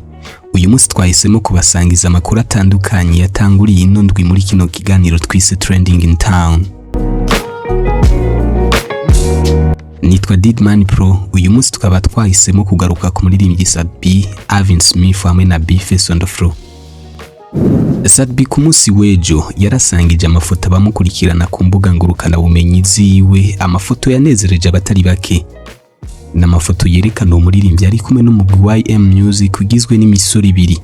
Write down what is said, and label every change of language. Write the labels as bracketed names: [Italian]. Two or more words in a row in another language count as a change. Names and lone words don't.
[Rundi] Uyu munsi twahisemo kubasangiza amakuru atandukanye yatanguriye ino ndwi muri kino kiganiro twise Trending in Town. Nitwa Didman Pro. Uyu munsi tukaba twahisemo kugaruka ku muririmbyi B, Alvin Smith hamwe na B-Face on the floor. B ku munsi w'ejo yarasangije amafoto abamukurikirana ku mbuga ngurukana bumenyi ziwe, amafoto yanezereje abatari bake. N'amafoto yerekana umuririmbyi ari kumwe n'umugwi Music ugizwe n'imisoro ibiri.